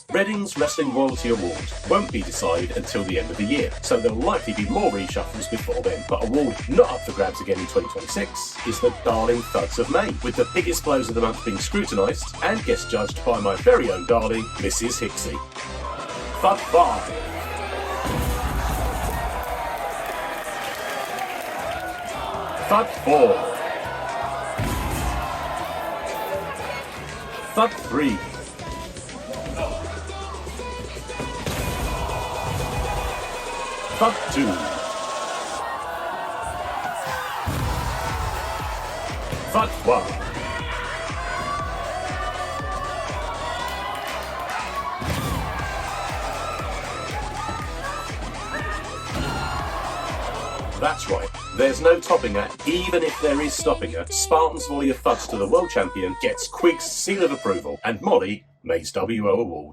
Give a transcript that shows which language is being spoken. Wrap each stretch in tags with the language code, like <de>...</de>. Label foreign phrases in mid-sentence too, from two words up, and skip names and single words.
<en>Reading's Wrestling Royalty Award won't be decided until the end of the year, so there'll likely be more reshuffles before then, but award not up for grabs again in 2026 is the Darling Thugs of May, with the biggest blows of the month being scrutinised and guest judged by my very own darling, Mrs. Hicksy. Thug 5. Thug 4. Thug 3. Thug 2. Thug 1. That's right, there's no topping her, even if there is stopping her. Spartan's volley of thuds to the world champion gets Quig's seal of approval, and Molly May's WO award.</en>